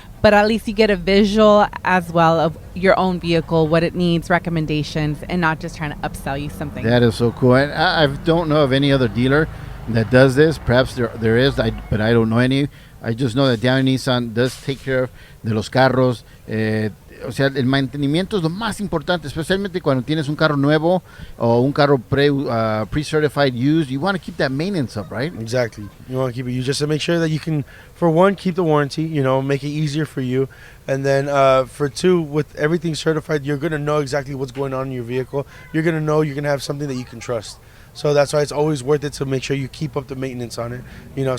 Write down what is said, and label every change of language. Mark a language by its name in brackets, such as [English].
[English] But at least you get a visual as well of your own vehicle, what it needs, recommendations, and not just trying to upsell you something. That is so cool. And I don't know of any other dealer that does this. Perhaps there is, but I don't know any. I just know that Downey Nissan does take care of [Spanish] de los carros. O sea, el mantenimiento es lo más importante, especialmente cuando tienes un carro nuevo o un carro pre-certified used. [English] You want to keep that maintenance up, right? Exactly. You want to keep it. You just to make sure that you can, for one, keep the warranty. Make it easier for you, and then for two, with everything certified, you're gonna know exactly what's going on in your vehicle. You're gonna know you're gonna have something that you can trust. So that's why it's always worth it to make sure you keep up the maintenance on it.